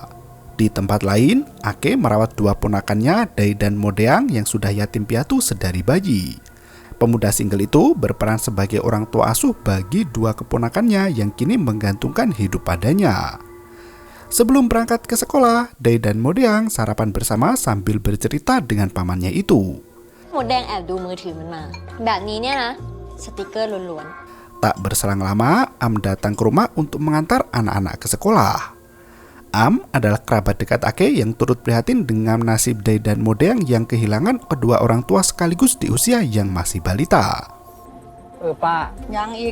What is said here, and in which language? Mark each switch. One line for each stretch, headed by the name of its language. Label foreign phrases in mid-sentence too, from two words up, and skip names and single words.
Indonesian: Di tempat lain, Ake merawat 2 ponakannya, Dai dan Modeang yang sudah yatim piatu sedari bayi. Pemuda single itu berperan sebagai orang tua asuh bagi 2 keponakannya yang kini menggantungkan hidup padanya. Sebelum berangkat ke sekolah, Dai dan Modeang sarapan bersama sambil bercerita dengan pamannya itu.
Thai: มดแดงแอบดูมือถือมันมาแบบนี้เนี่ยนะสติกเกอร์ล้วน
Indonesian: Tak berselang lama, Am datang ke rumah untuk mengantar anak-anak ke sekolah. Am adalah kerabat dekat Ake yang turut prihatin dengan nasib Dai dan Modeang yang kehilangan kedua orang tua sekaligus di usia yang masih balita. Pak, yang ik